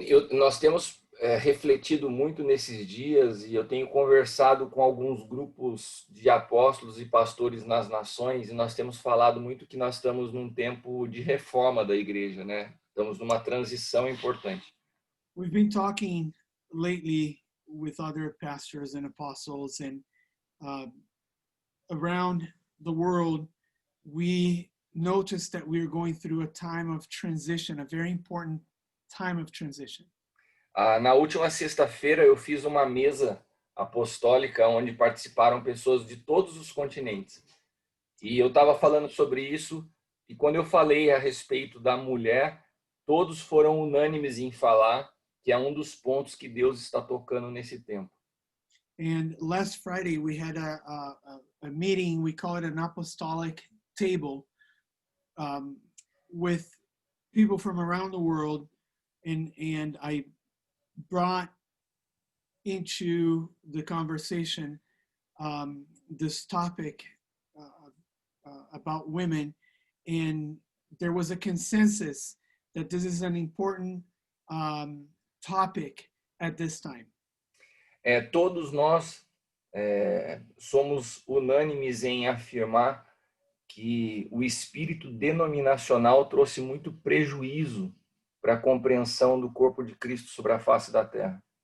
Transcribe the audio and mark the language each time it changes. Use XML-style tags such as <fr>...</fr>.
<pt>Nós temos refletido muito nesses dias e eu tenho conversado com alguns grupos de apóstolos e pastores nas nações e nós temos falado muito que nós estamos num tempo de reforma da igreja, né? Estamos numa transição importante.</pt> <en>We've been talking lately with other pastors and apostles, and around the world, we noticed that we're going through a time of transition, a very important time of transition.</en> <pt>Na última sexta-feira eu fiz uma mesa apostólica onde participaram pessoas de todos os continentes. E eu estava falando sobre isso e quando eu falei a respeito da mulher, todos foram unânimes em falar que é um dos pontos que Deus está tocando nesse tempo.</pt> <en>And last Friday we had a meeting, we call it an apostolic table, with people from around the world, and I brought into the conversation this topic about women, and there was a consensus that this is an important topic at this time.</en> <pt>Todos nós somos unânimes em afirmar que o espírito denominacional trouxe muito prejuízo para a compreensão do corpo de Cristo sobre a face da terra.</pt>